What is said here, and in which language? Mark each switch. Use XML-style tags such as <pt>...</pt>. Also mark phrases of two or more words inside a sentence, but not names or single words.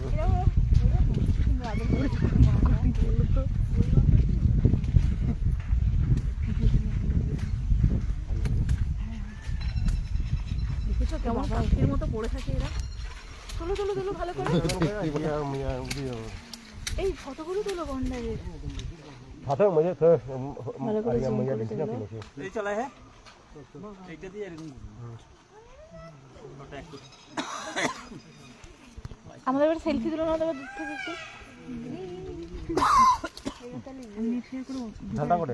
<bn>এরকম সুন্দর আদর করে বললো তো। দেখেছো কেমন পাখির মতো পড়ে থাকে এরা? তোলো তোলো তোলো ভালো করে। এই ফটোগুলো তোলো গন্ডারের।</bn> <ko>다들 뭐지 더</ko> <bn>ভালো করে zoom</bn> <ko>뭐야</ko> <bn>করে</bn> <ko>괜찮아</ko> <bn>তোলো।</bn> <ko>보이지.</ko> <bn>এই চলে হ্যাঁ এইটা দিয়ে এরকম আমাদের এবার সেলফি তুলো না দেবে দূর থেকে একটু। ঢালা করে।</bn>